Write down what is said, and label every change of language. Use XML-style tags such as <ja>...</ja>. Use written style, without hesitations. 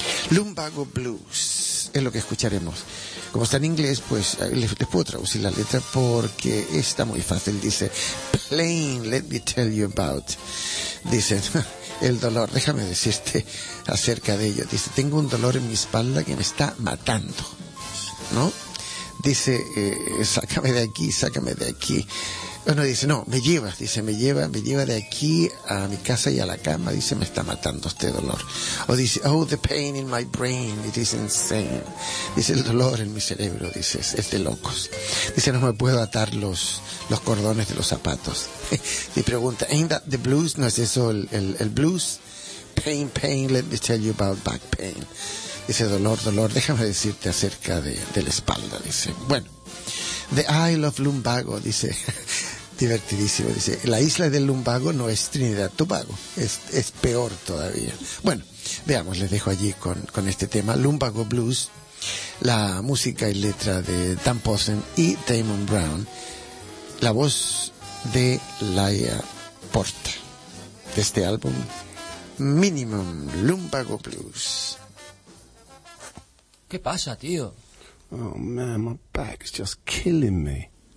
<es>Lumbago Blues es lo que escucharemos. Como está en inglés, pues les puedo traducir la letra porque está muy fácil. Dice,</es> <en>plain, let me tell you about.</en> <es>Dice, el dolor, déjame decirte acerca de ello. Dice, tengo un dolor en mi espalda que me está matando, ¿no? Dice, sácame de aquí, sácame de aquí. Bueno, dice, no, me llevas, dice, me lleva de aquí a mi casa y a la cama. Dice, me está matando este dolor. O dice,</es> <en>oh, the pain in my brain, it is insane.</en> <es>Dice, el dolor en mi cerebro, dice, es de locos. Dice, no me puedo atar los cordones de los zapatos. Y pregunta,</es> <en>ain't that the blues?</en> <es>¿No es eso el blues?</es> <en>Pain, pain, let me tell you about back pain.</en> <es>Dice, dolor, dolor, déjame decirte acerca de la espalda, dice. Bueno,</es> <en>the Isle of Lumbago,</en> <es>dice, divertidísimo, dice, la isla del Lumbago no es Trinidad Tobago, es peor todavía. Bueno, veamos, les dejo allí con este tema, Lumbago Blues, la música y letra de Dan Possen y Damon Brown, la voz de Laia Porta, de este álbum, Minimum Lumbago Blues. ¿Qué pasa, tío?</es> <en>Oh, man, my back's just killing me.</en>